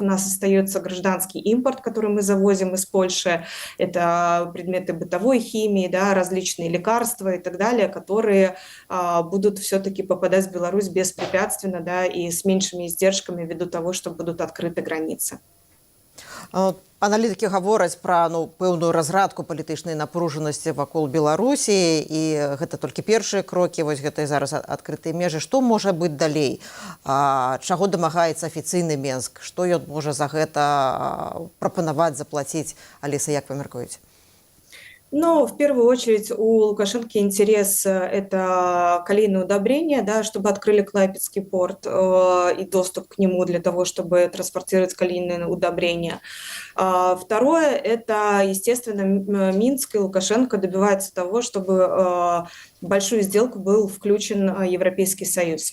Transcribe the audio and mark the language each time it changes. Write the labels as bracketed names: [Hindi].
[Russian] У нас остается гражданский импорт, который мы завозим из Польши. Это предметы бытовой химии, да, различные лекарства и так далее, которые будут все-таки попадать в Беларусь беспрепятственно, да, и с меньшими издержками ввиду того, что будут открыты границы. [Belarusian] Аналітыкі гавораць пра пэўную разрадку палітычнай напружанасці вакол Беларусі, і гэта толькі першыя крокі, вось гэта і зараз адкрытыя межы. Што можа быць далей? Чаго дамагаецца афіцыйны Менск? Што ён можа за гэта прапанаваць, заплаціць? Аліса, як вы мяркуеце? [Russian] Но в первую очередь у Лукашенко интерес – это колейное удобрение, да, чтобы открыли Клайпедский порт и доступ к нему для того, чтобы транспортировать колейные удобрения. Второе – это, естественно, Минск и Лукашенко добиваются того, чтобы в большую сделку был включен Европейский Союз.